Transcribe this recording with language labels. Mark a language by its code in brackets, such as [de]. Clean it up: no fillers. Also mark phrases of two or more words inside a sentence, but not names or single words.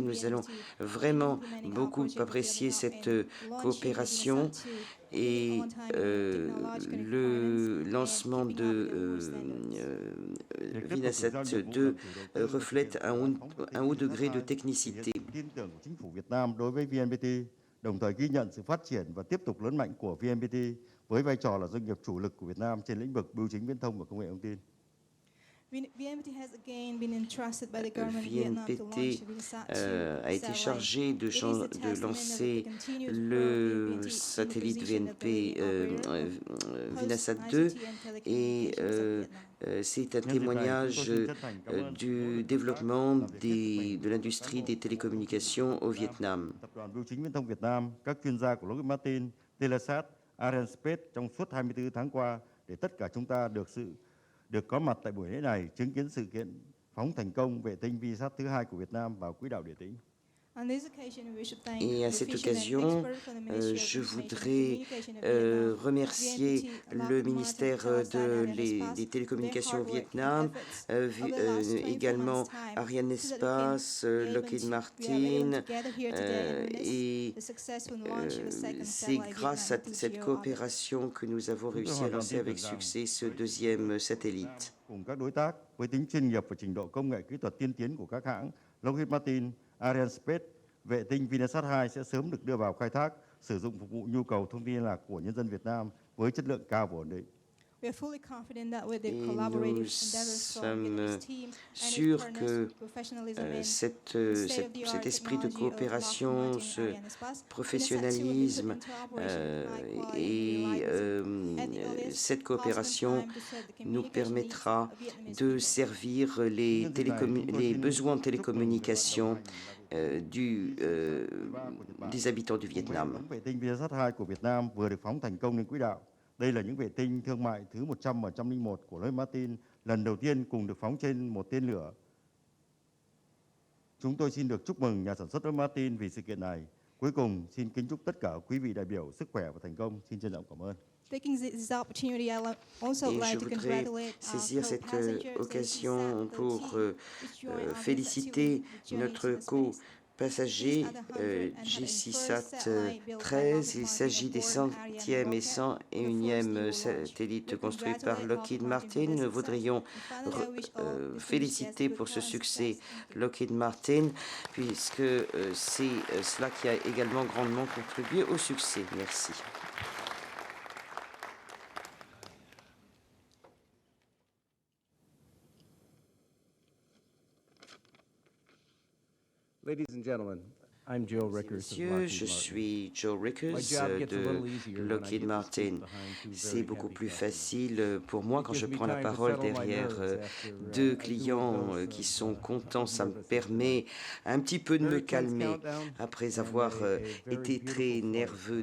[fr] Nous allons vraiment beaucoup apprécier cette coopération. Et le lancement de Vinasat 2 reflète un haut degré de technicité. [vi] Tin tưởng của chính phủ Việt Nam đối với VNPT, đồng thời ghi nhận sự phát triển và tiếp tục lớn mạnh của VNPT với vai trò là doanh nghiệp chủ lực của Việt Nam trên lĩnh vực bưu chính viễn thông và công nghệ thông tin. [fr] VNPT a été chargé de lancer le satellite Vinasat 2 et c'est un témoignage du développement de l'industrie des télécommunications au Vietnam. [vi] Tập đoàn Bưu chính Viễn thông Việt Nam, các chuyên gia của Lockheed Martin, Telesat, Arianespace trong suốt 24 tháng qua để tất cả chúng ta được có mặt tại buổi lễ này chứng kiến sự kiện phóng thành công vệ tinh Vinasat thứ 2 của Việt Nam vào quỹ đạo địa tĩnh. [fr] Et à cette occasion, je voudrais remercier le ministère des télécommunications au Vietnam, également Arianespace, Lockheed Martin, et c'est grâce à cette coopération que nous avons réussi à lancer avec succès ce deuxième satellite. [vi] Cùng các đối tác với tính chuyên nghiệp và trình độ công nghệ kỹ thuật tiên tiến của các hãng Lockheed Martin, Arianespace, vệ tinh Vinasat 2 sẽ sớm được đưa vào khai thác, sử dụng phục vụ nhu cầu thông tin liên lạc của nhân dân Việt Nam với chất lượng cao và ổn định. [en] We are fully confident that with the [fr] Et [en] collaborative [fr] nous [en] endeavors from [fr] sommes [en] Vietnamese team and its [fr] sûrs [en] partners, [fr] que [en] professionalism and [fr] cet esprit de coopération, ce professionnalisme et cette coopération nous permettra de servir les besoins de télécommunications des habitants du Vietnam. [vi] Đây là những vệ tinh thương mại thứ 100 và 101 của Lockheed Martin, lần đầu tiên cùng được phóng trên một tên lửa. Chúng tôi xin được chúc mừng nhà sản xuất Lockheed Martin vì sự kiện này. Cuối cùng, xin kính chúc tất cả quý vị đại biểu sức khỏe và thành công. Xin trân trọng cảm ơn. [en] Taking this opportunity, I also like to congratulate [fr] saisir cette occasion pour féliciter notre co-passager GCSat 13. Il s'agit des 100e et 101e satellites construits par Lockheed Martin. Nous voudrions féliciter pour ce succès Lockheed Martin, puisque c'est cela qui a également grandement contribué au succès. Merci. [en] Ladies and gentlemen, I'm Joe Rickers. [fr] Messieurs, je suis Joe Rickers de Lockheed Martin. C'est beaucoup plus facile pour moi quand je prends la parole derrière deux clients qui sont contents. Ça me permet un petit peu de me calmer après avoir été très nerveux.